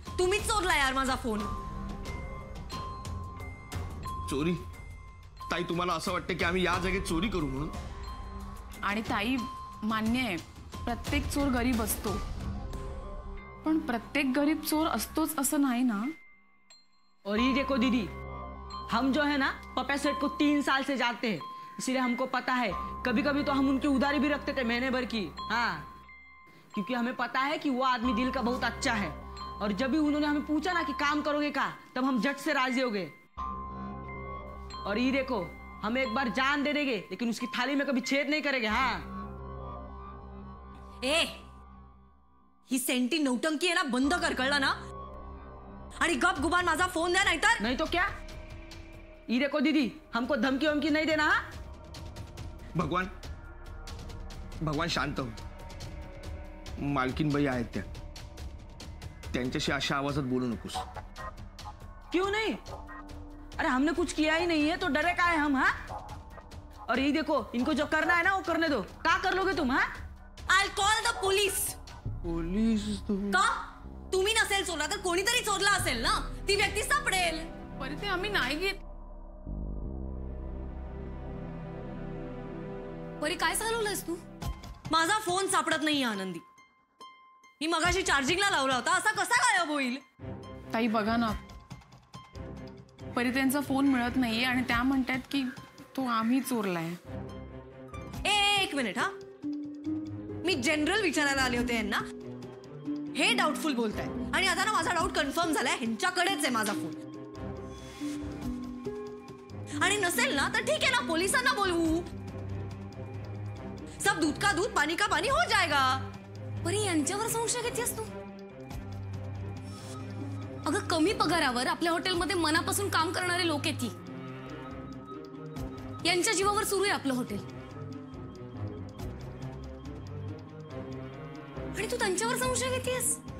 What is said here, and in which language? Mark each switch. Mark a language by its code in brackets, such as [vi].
[mr] तुम्हीच चोरला यार माझा फोन. चोरी? ताई तुम्हाला असं वाटतं की आम्ही या जागेत चोरी करू म्हणून? आणि ताई मान्य आहे, प्रत्येक चोर गरीब असतो, पण प्रत्येक गरीब चोर असतोच असं नाही ना. [hi] और ये देखो दीदी, हम जो है ना पप्पा सेठ को 3 साल से जानते हैं, इसीलिए हमको पता है. कभी कभी तो हम उनकी उधारी भी रखते थे महीने भर की. हाँ क्योंकि हमें पता है कि वो आदमी दिल का बहुत अच्छा है. और जब भी उन्होंने हमें पूछा ना कि काम करोगे का, तब हम झट से राजी हो गए. और ये देखो हम एक बार जान दे देंगे लेकिन उसकी थाली में कभी छेद नहीं करेंगे. हाँ [mr] ए ही सेंटी नौटंकी आहे ना बंद कर, कळलं ना? आणि गप गुबान माझा फोन द्या नाहीतर. [hi] नहीं तो क्या? ये देखो दीदी हमको धमकी वमकी नहीं देना. हाँ [mr] भगवान शांत हो. मालकीन बाई आहेत त्या, त्यांच्याशी अशा आवाजात बोलू नकोस. [hi] क्यों नहीं? अरे हमने कुछ किया ही नहीं है तो डरे का है हम. हाँ और ये देखो इनको जो करना है ना वो करने दो. क्या कर लोगे तुम? हाँ [en] I call the police. [mr] Police? का? तुम्ही नसेल चोरला तर कोणीतरी चोरला असेल ना. ती व्यक्ती सापडेल. पण ते आम्ही नाही घेत. परी काय चालवलंयस तू? माझा फोन सापडत नाहीये आनंदी. मी मगाशी चार्जिंगला लावला होता, असा कसा गायब होईल? ताई बघा ना, परी त्यांचा फोन मिळत नाहीये आणि त्या म्हणतात की तो आम्ही चोरलाय. एक मिनिट. हा मी जनरल विचारायला आले होते यांना. हे डाऊटफुल बोलताय आणि आता ना माझा डाऊट कन्फर्म झालाय, ह्यांच्याकडेच आहे माझा फोन. आणि नसेल ना तर ठीक आहे ना, पोलिसांना बोलवू. [hi] सब दूध का दूध पानी का पानी हो जाएगा. [mr] परी यांच्यावर संशय घेतेस तू? अगं कमी पगारावर आपल्या हॉटेलमध्ये मनापासून काम करणारे लोक आहेत. यांच्या जीवावर सुरू आहे आपलं हॉटेल आणि तू त्यांच्यावर संशय घेतेस.